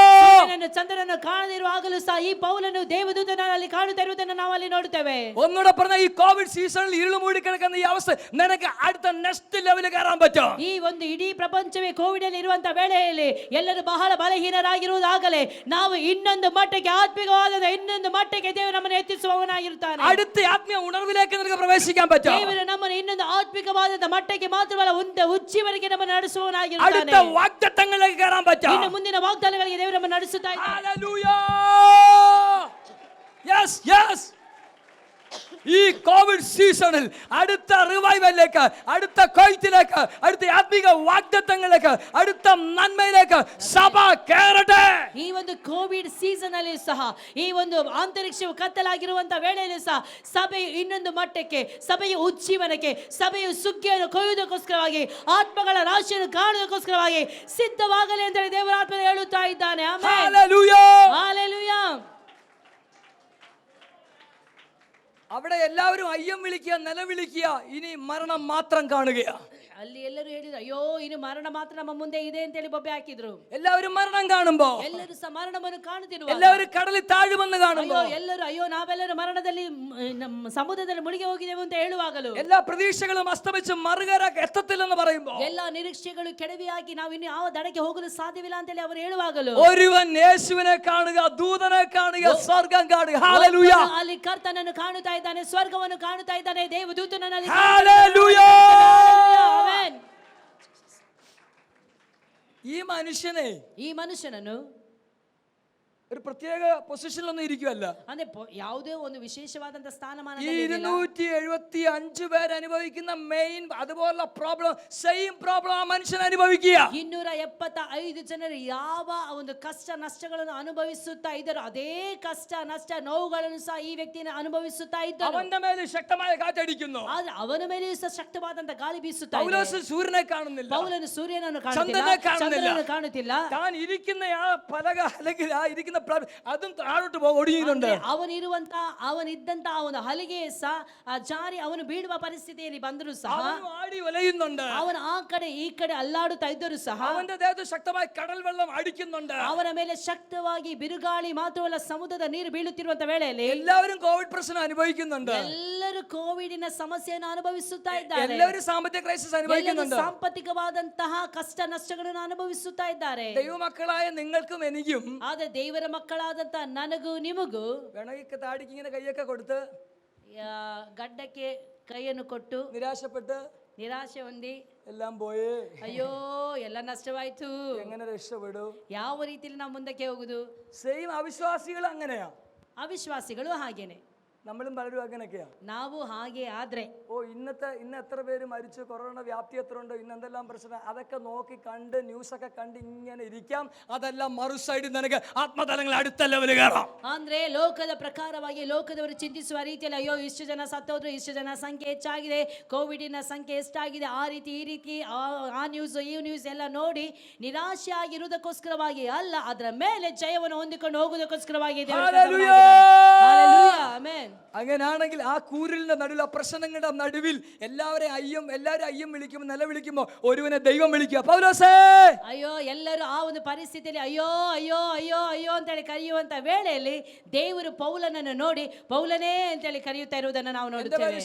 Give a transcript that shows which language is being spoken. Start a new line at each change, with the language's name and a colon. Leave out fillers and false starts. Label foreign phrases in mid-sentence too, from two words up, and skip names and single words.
Kannada: ಚಂದ್ರನನ್ನು ಕಾಣದಿರುವಾಗಲೂ ಸಹ ಈ ಪೌಲನು ದೇವದೂತನಲ್ಲಿ ಕಾಣುತ್ತಾ ಇರುವುದನ್ನು ನಾವು ಅಲ್ಲಿ ನೋಡುತ್ತೇವೆ.
Malayalam: ഒന്നുകൂടെ പറഞ്ഞ, ഈ കോവിഡ് സീസണിൽ ഇരുള് മൂടി കിടക്കുന്ന ഈ അവസ്ഥ നിനക്ക് അടുത്ത
English: next level
Malayalam: കയറാൻ പറ്റും.
Kannada: ಈ ಒಂದು ಇಡೀ ಪ್ರಪಂಚವೇ ಕೋವಿಡ್ ಅಲ್ಲಿ ಇರುವಂತ ವೇಳೆಯಲ್ಲಿ ಎಲ್ಲರೂ ಬಹಳ ಬಲಹೀನರಾಗಿರುವುದಾಗಲೇ ನಾವು ಇನ್ನೊಂದು ಮಟ್ಟಕ್ಕೆ, ಆತ್ಮಿಕವಾದ ಇನ್ನೊಂದು ಮಟ್ಟಕ್ಕೆ ದೇವರು ನಮ್ಮನ್ನು ಎತ್ತಿಸುವವನಾಗಿರುತ್ತಾನೆ.
Malayalam: അടുത്ത ആത്മീയ ഉണർവിലേക്ക് നിനക്ക് പ്രവേശിക്കാൻ പറ്റും.
Kannada: ದೇವರು ನಮ್ಮನ್ನು ಇನ್ನೊಂದು ಆತ್ಮಿಕವಾದ ಮಟ್ಟಕ್ಕೆ ಮಾತ್ರವಲ್ಲ, ಉಚ್ಚಿವರೆಗೆ ನಮ್ಮನ್ನು ನಡೆಸುವವನಾಗಿರುತ್ತಾನೆ.
Malayalam: അടുത്ത വാഗ്ദത്തങ്ങളിലേക്ക് കയറാൻ പറ്റും.
Kannada: ಇನ್ನು ಮುಂದಿನ ವಾಗ್ದಾನಗಳಿಗೆ ದೇವರು ನಮ್ಮನ್ನು ನಡೆಸುತ್ತಾ ಇದ್ದಾನೆ.
Malayalam: ഹല്ലേലൂയ.
English: yes yes.
Malayalam: ഈ കോവിഡ് സീസണിൽ അടുത്ത റിവൈവലിലേക്ക്, അടുത്ത കൊയ്ത്തിലേക്ക്, അടുത്ത ആത്മീക വാഗ്ദത്തങ്ങളിലേക്ക്, അടുത്ത നന്മയിലേക്ക് സഭ കയറട്ടെ.
Kannada: ಈ ಒಂದು ಕೋವಿಡ್ ಸೀಸನ್ ಅಲ್ಲಿ ಸಹ, ಈ ಒಂದು ಅಂತರಿಕ್ಷವು ಕತ್ತಲಾಗಿರುವಂತ ವೇಳೆಯಲ್ಲಿ ಸಹ ಸಭೆಯು ಇನ್ನೊಂದು ಮಟ್ಟಕ್ಕೆ, ಸಭೆಯ ಉಜ್ಜೀವನಕ್ಕೆ, ಸಭೆಯ ಸುಗ್ಗಿಯನ್ನು ಕೊಯ್ಯುವುದಕ್ಕೋಸ್ಕರವಾಗಿ, ಆತ್ಮಗಳ ರಾಶಿಯನ್ನು ಕಾಣುವುದಕ್ಕೋಸ್ಕರವಾಗಿ ಸಿದ್ಧವಾಗಲಿ ಅಂತ ಹೇಳಿ ದೇವರ ಆತ್ಮ ಹೇಳುತ್ತಾ ಇದ್ದಾನೆ. ಆಮೆನ್.
Malayalam: ഹല്ലേലൂയ. ഹല്ലേലൂയ. അവിടെ എല്ലാവരും അയ്യം വിളിക്കുക, നിലവിളിക്കുക, ഇനി മരണം മാത്രം കാണുകയാ.
Kannada: ಅಲ್ಲಿ ಎಲ್ಲರೂ ಹೇಳಿದ್ರು, ಅಯ್ಯೋ ಇನ್ನು ಮರಣ ಮಾತ್ರ ನಮ್ಮ ಮುಂದೆ ಇದೆ ಅಂತ ಹೇಳಿ ಬೊಬ್ಬೆ ಹಾಕಿದ್ರು.
Malayalam: എല്ലാവരും മരണം കാണുമ്പോ,
Kannada: ಎಲ್ಲರೂ ಸಹ ಮರಣವನ್ನು ಕಾಣುತ್ತಿರುವ,
Malayalam: എല്ലാവരും കടലിൽ താഴുമെന്ന് കാണുമ്പോ,
Kannada: ಎಲ್ಲರೂ ಅಯ್ಯೋ ನಾವೆಲ್ಲರೂ ಮರಣದಲ್ಲಿ ನಮ್ಮ ಸಮುದ್ರದಲ್ಲಿ ಮುಳುಗಿ ಹೋಗಿದ್ದೇವೆ ಅಂತ ಹೇಳುವಾಗಲೂ,
Malayalam: എല്ലാ പ്രതീക്ഷകളും അസ്തമിച്ച് മറുകര എത്തത്തില്ലെന്ന് പറയുമ്പോ,
Kannada: ಎಲ್ಲಾ ನಿರೀಕ್ಷೆಗಳು ಕೆಡವಿಯಾಗಿ ನಾವು ಇನ್ನು ಯಾವ ದಡಕ್ಕೆ ಹೋಗಲು ಸಾಧ್ಯವಿಲ್ಲ ಅಂತ ಹೇಳಿ ಅವರು ಹೇಳುವಾಗಲೂ,
Malayalam: ഒരുവൻ യേശുവിനെ കാണുക, ദൂതനെ കാണുക, സ്വർഗം കാണുക. ഹല്ലേലൂയ.
Kannada: ಅಲ್ಲಿ ಕರ್ತನನ್ನು ಕಾಣುತ್ತಾ ಇದ್ದಾನೆ, ಸ್ವರ್ಗವನ್ನು ಕಾಣುತ್ತಾ ಇದ್ದಾನೆ, ದೇವದೂತನನ್ನು ಅಲ್ಲಿ
Malayalam: ഹല്ലേലൂയ.
Kannada: ಆಮೆನ್.
Malayalam: ഈ
Kannada: ಮನುಷ್ಯನನ್ನು
Malayalam: ഒരു പ്രത്യേക പൊസിഷനിലൊന്നും ഇരിക്കുവല്ല.
Kannada: ಅಂದ್ರೆ ಯಾವುದೇ ಒಂದು ವಿಶೇಷವಾದಂತ ಸ್ಥಾನಮಾನ
Malayalam: 275 പേര് അനുഭവിക്കുന്ന മെയിൻ അതുപോലുള്ള പ്രോബ്ലം,
English: same problem
Malayalam: ആ മനുഷ്യൻ അനുഭവിക്കുക.
Kannada: 275 ಜನರು ಯಾವ ಒಂದು ಕಷ್ಟ ನಷ್ಟಗಳನ್ನು ಅನುಭವಿಸುತ್ತಾ ಇದ್ದಾರೋ ಅದೇ ಕಷ್ಟ ನಷ್ಟ ನೋವುಗಳನ್ನು ಸಹ ಈ ವ್ಯಕ್ತಿಯನ್ನು ಅನುಭವಿಸುತ್ತಾ ಇದ್ದಾನೆ.
Malayalam: അവന്റെ മേൽ ശക്തമായ കാറ്റടിക്കുന്നു.
Kannada: ಆದ್ರೆ ಅವನ ಮೇಲೆಯೂ ಸಹ ಶಕ್ತವಾದಂತ ಗಾಳಿ ಬೀಸುತ್ತಾ ಇದೆ.
Malayalam: പൗലോസ് സൂര്യനെ കാണുന്നില്ല,
Kannada: ಪೌಲನು ಸೂರ್ಯನನ್ನು ಕಾಣುತ್ತಿಲ್ಲ, ಚಂದ್ರನನ್ನು ಕಾಣುತ್ತಿಲ್ಲ.
Malayalam: താൻ ഇരിക്കുന്ന ആ പലക അല്ലെങ്കിൽ ആ ഇരിക്കുന്ന അതും താഴോട്ട് ഒടിയുന്നുണ്ട്.
Kannada: ಅವನಿದ್ದಂತ ಅವನ ಹಲಿಗೆ ಸಹ ಜಾರಿ ಅವನು ಬೀಳುವ ಪರಿಸ್ಥಿತಿಯಲ್ಲಿ ಬಂದರೂ ಸಹ
Malayalam: ആടി ഒലയുന്നുണ്ട്.
Kannada: ಅವನು ಆ ಕಡೆ ಈ ಕಡೆ ಅಲ್ಲಾಡುತ್ತಾ ಇದ್ದರೂ ಸಹ
Malayalam: അവന്റെ ദേഹത്ത് ശക്തമായ കടൽ വെള്ളം അടിക്കുന്നുണ്ട്.
Kannada: ಅವನ ಮೇಲೆ ಶಕ್ತವಾಗಿ ಬಿರುಗಾಳಿ ಮಾತ್ರವಲ್ಲ ಸಮುದ್ರದ ನೀರು ಬೀಳುತ್ತಿರುವಂತ ವೇಳೆಯಲ್ಲಿ
Malayalam: എല്ലാവരും കോവിഡ് പ്രശ്നം അനുഭവിക്കുന്നുണ്ട്.
Kannada: ಎಲ್ಲರೂ ಕೋವಿಡಿನ ಸಮಸ್ಯೆಯನ್ನು ಅನುಭವಿಸುತ್ತಾ ಇದ್ದಾರೆ.
Malayalam: എല്ലാവരും സാമ്പത്തിക ക്രൈസിസ് അനുഭവിക്കുന്നുണ്ട്.
Kannada: ಸಾಂಪತ್ತಿಕವಾದಂತಹ ಕಷ್ಟ ನಷ್ಟಗಳನ್ನು ಅನುಭವಿಸುತ್ತಾ ಇದ್ದಾರೆ.
Malayalam: ദൈവമക്കളായ നിങ്ങൾക്കും എനിക്കും,
Kannada: ಆದ್ರೆ ದೇವರ ಮಕ್ಕಳಾದಂತ ನನಗೂ ನಿಮಗೂ
Malayalam: വേണമെങ്കിൽ താടിക്ക് ഇങ്ങനെ കൈയൊക്കെ കൊടുത്ത്
Kannada: ಗಡ್ಡಕ್ಕೆ ಕೈಯನ್ನು ಕೊಟ್ಟು
Malayalam: നിരാശപ്പെട്ട്
Kannada: ನಿರಾಶೆ ಹೊಂದಿ
Malayalam: എല്ലാം പോയേ,
Kannada: ಅಯ್ಯೋ ಎಲ್ಲ ನಷ್ಟವಾಯ್ತು,
Malayalam: എങ്ങനെ രക്ഷപ്പെടും,
Kannada: ಯಾವ ರೀತಿಯಲ್ಲಿ ನಾವು ಮುಂದಕ್ಕೆ ಹೋಗುದು.
Malayalam: സെയിം അവിശ്വാസികൾ അങ്ങനെയാ.
Kannada: അവിശ്വാസിಗಳು ಹಾಗೇನೆ,
Malayalam: നമ്മളും പലരും അങ്ങനെയൊക്കെയാ.
Kannada: ನಾವು ಹಾಗೆ ആದ್ರೆ
Malayalam: ഇന്ന് എത്ര പേര് മരിച്ചു, കൊറോണ വ്യാപ്തി എത്ര ഉണ്ട്, ഇന്ന് എന്തെല്ലാം പ്രശ്നം, അതൊക്കെ നോക്കി കണ്ട് ന്യൂസൊക്കെ കണ്ട് ഇങ്ങനെ ഇരിക്കാം. അതെല്ലാം മറു സൈഡിൽ നിനക്ക് ആത്മതലങ്ങൾ അടുത്ത ലെവൽ കയറാം.
Kannada: ಅಂದ್ರೆ ಲೋಕದ ಪ್ರಕಾರವಾಗಿ ಲೋಕದವರು ಚಿಂತಿಸುವ ರೀತಿಯಲ್ಲಿ ಅಯ್ಯೋ ಇಷ್ಟು ಜನ ಸತ್ತೋದ್ರು, ಇಷ್ಟು ಜನ ಸಂಖ್ಯೆ ಹೆಚ್ಚಾಗಿದೆ, ಕೋವಿಡಿನ ಸಂಖ್ಯೆ ಎಷ್ಟಾಗಿದೆ, ಆ ರೀತಿ ಈ ರೀತಿ ಆ ನ್ಯೂಸ್ ಈ ನ್ಯೂಸ್ ಎಲ್ಲ ನೋಡಿ ನಿರಾಶೆ ಆಗಿರುವುದಕ್ಕೋಸ್ಕರವಾಗಿ ಅಲ್ಲ, ಅದರ ಮೇಲೆ ಜಯವನ್ನು ಹೊಂದಿಕೊಂಡು ಹೋಗುವುದಕ್ಕೋಸ್ಕರವಾಗಿ
Malayalam: അങ്ങനെയാണെങ്കിൽ ആ കൂരിലിന്റെ നടുവിൽ, ആ പ്രശ്നങ്ങളുടെ നടുവിൽ എല്ലാവരും അയ്യം വിളിക്കുമ്പോൾ, നിലവിളിക്കുമ്പോൾ ഒരുവനെ ദൈവം വിളിക്കുക. പൗലോസേ,
Kannada: ಅಯ್ಯೋ ಎಲ್ಲರೂ ಆ ಒಂದು ಪರಿಸ್ಥಿತಿಯಲ್ಲಿ ಅಯ್ಯೋ ಅಯ್ಯೋ ಅಯ್ಯೋ ಅಯ್ಯೋ ಅಂತೇಳಿ ಕರೆಯುವಂತ ವೇಳೆಯಲ್ಲಿ ದೇವರು ಪೌಲನನ್ನು ನೋಡಿ ಪೌಲನೇ ಅಂತೇಳಿ ಕರೆಯುತ್ತಾ ಇರುವುದನ್ನು ನಾವು ನೋಡುತ್ತೇವೆ.